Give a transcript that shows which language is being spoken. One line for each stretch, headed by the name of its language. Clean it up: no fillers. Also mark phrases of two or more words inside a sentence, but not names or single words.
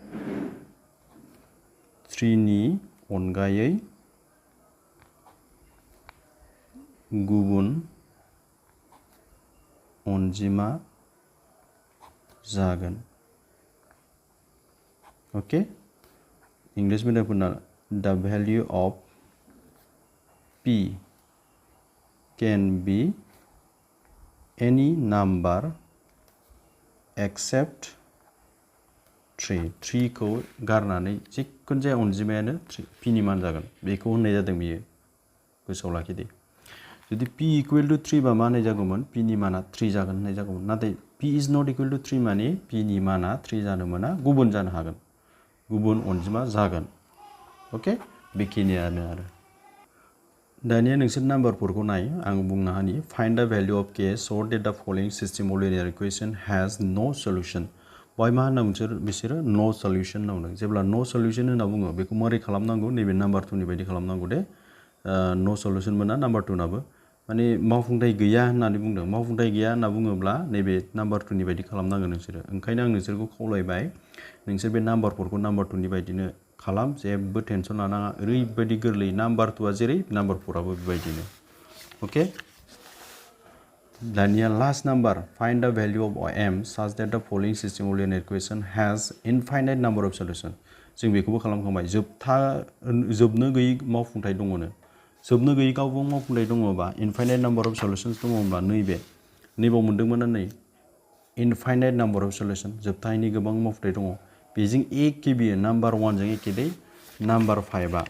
Bodo: 3 नि अनगायै गुबुन अनजिमा जागोन ओके इंलिश मिडियामफोरना
English: the value of P can be any number
Bodo: except 3 खौ गारनानै जिखुनु जाया अनजिमायानो P नि मान जागोन बेखौ होननाय जादों बियो गोसोआव लाखिदे जुदि P = 3 बा मा होननाय जागौमोन P नि माना 3 जागोन होननाय जागौमोन नाथाय
English: P is not equal to 3
Bodo: माने P नि माना 3 जानो मोना गुबुन जानो हागोन गुबुन अनजिमा जागोन ओके बेखिनियानो आरो दानिया नोंसोर नाम्बार 4 खौ नाय आं बुंनो हानि
English: find the value of k so that the following system of linear equation has no solution
Bodo: बाय मा होनना बिसोरो
English: no solution
Bodo: होनना बुंदों जेब्ला
English: no solution
Bodo: होनना बुङो बेखौ मारै खालामनांगौ नैबे नाम्बार 2 नि बायदि खालामनांगौ दे
English: no solution
Bodo: मोना नाम्बार 2 नाबो माने मावफुंथाय गैया होननानै बुंदों मावफुंथाय गैया होनना बुङोब्ला नैबे नाम्बार 2 नि बायदि खालामनांगोन नोंसोरो ओंखायनो आं नोंसोरखौ खावलायबाय नोंसोर बे नाम्बार 4 खौ नाम्बार 2 नि बायदिनो खालाम जेबो टेनसन लानाङा ओरैबायदि गोरलै नाम्बार 2 आ जेरै नाम्बार 4 आबो बेबायदिनो ओके दानिया लास्ट नाम्बार
English: find the value of m such that the following system of linear equation has infinite number of solutions
Bodo: जों बेखौबो खालामखांबाय जोबनो गैयै मावफुंथाय दङनो जोबनो गैयै गावबागाव मावफुंथाय दङबा
English: infinite number of solutions
Bodo: दङब्ला नैबाव मोनदोंमोन ना नै
English: infinite number of solution
Bodo: जोबथायैनि गोबां मावफुंथाय दङ बेजों एखे बियो नाम्बार 1 जों एखे दै नाम्बार 5 आ